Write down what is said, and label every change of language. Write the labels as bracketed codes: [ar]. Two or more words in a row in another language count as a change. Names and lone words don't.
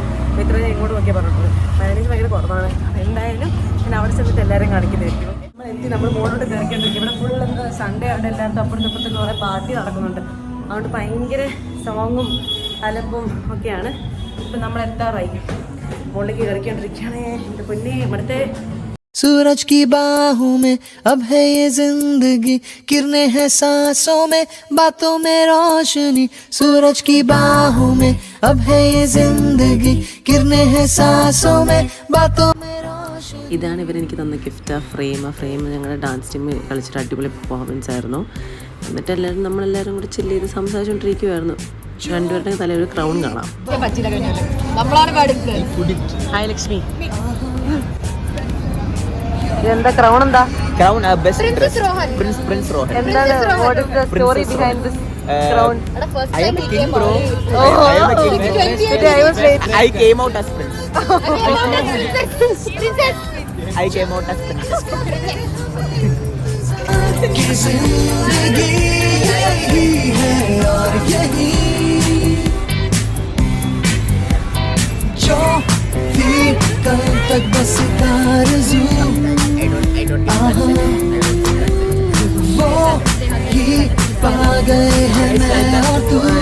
[ml] അപ്പോൾ ഇത്ര ഞാൻ ഇങ്ങോട്ട് നോക്കിയാൽ പറഞ്ഞിട്ടുള്ളത്, മലയാളീസ് ഭയങ്കര കുറവാണ്. എന്തായാലും ഞാൻ അവിടെ ചെന്നിട്ട് എല്ലാവരും കാണിക്കുന്നതായിരിക്കും. നമ്മൾ മോളോട്ട് കയറിക്കൊണ്ടിരിക്കും. ഇവിടെ ഫുൾ എന്താ സൺഡേ ആയിട്ട് എല്ലാവരും അപ്പുറത്ത് കുറേ പാർട്ടി നടക്കുന്നുണ്ട്. അതുകൊണ്ട് ഭയങ്കര സോങ്ങും അലമ്പും ഒക്കെയാണ്. ഇപ്പം നമ്മൾ എത്താറായി, മുകളിലേക്ക് കയറിക്കൊണ്ടിരിക്കുകയാണേ. എൻ്റെ പൊന്നേ, ഇവിടുത്തെ [hi] सूरज की बाहों में अब है ये जिंदगी, किरणें हैं सांसों में, बातों में रोशनी. सूरज की बाहों में अब है ये जिंदगी, किरणें हैं सांसों में, बातों में रोशनी. [ml] ഇതാണ് ഇവരെനിക്ക് തന്ന ഗിഫ്റ്റ്. ഫ്രെയിം ഞങ്ങളുടെ ഡാൻസ് ടീം കളിച്ചിട്ട് അടിപൊളി പെർഫോമൻസ് ആയിരുന്നു. എന്നിട്ട് നമ്മളെല്ലാവരും കൂടി ചില്ല് ചെയ്ത് സംസാരിച്ചുകൊണ്ടിരിക്കുമായിരുന്നു. രണ്ടുപേരുടെ തലയിൽ ഒരു ക്രൗൺ കാണാം. ഹായ് ലക്ഷ്മി, എന്താ ക്രൗൺ? എന്താ ക്രൗൺ? [en] best prince [ml] റോഹൻ. എന്താണ്, [en] What is the story behind this crown? I am a king, bro. Oh, I am a king. I was late. I came out as prince. I came out as princess. [hi] की जिंदगी यही है और यही जो थी कल तक बस आरज़ू, वो ही पा गए हैं मैं और तू.